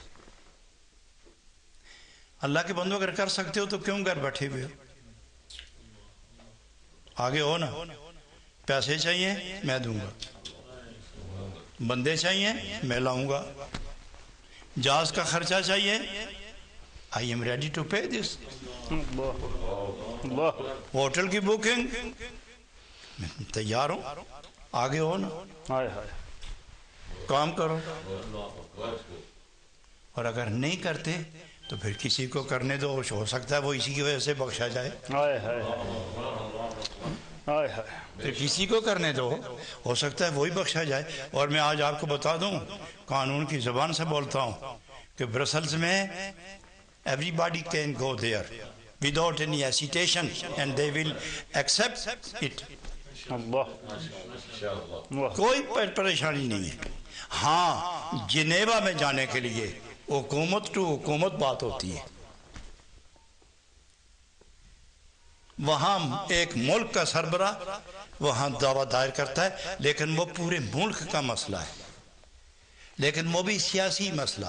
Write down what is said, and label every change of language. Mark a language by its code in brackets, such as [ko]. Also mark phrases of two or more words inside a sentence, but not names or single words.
[ur] اللہ کے بندو اگر کر سکتے ہو تو کیوں گھر بیٹھے ہوئے ہو؟ آگے ہو نا۔ پیسے چاہیے میں دوں گا، بندے چاہیے میں لاؤں گا، جہاز کا خرچہ چاہیے [en] I am ready to pay this، [ur] ہوٹل کی بکنگ میں تیار ہوں، آگے ہو نا، کام کرو۔ اور اگر نہیں کرتے تو پھر کسی کو کرنے دو، ہو سکتا ہے وہ اسی کی وجہ سے بخشا جائے، پھر کسی کو کرنے دو، ہو سکتا ہے وہی بخشا جائے۔ اور میں آج آپ کو بتا دوں، قانون کی زبان سے بولتا ہوں کہ برسلز میں [en] everybody can go there without any hesitation and they will accept it، [ur] کوئی پریشانی نہیں ہے۔ ہاں جنیوا میں جانے کے لیے حکومت ٹو حکومت بات ہوتی ہے، وہاں ایک ملک کا سربراہ وہاں دعویٰ دائر کرتا ہے، لیکن وہ پورے ملک کا مسئلہ ہے، لیکن وہ بھی سیاسی مسئلہ۔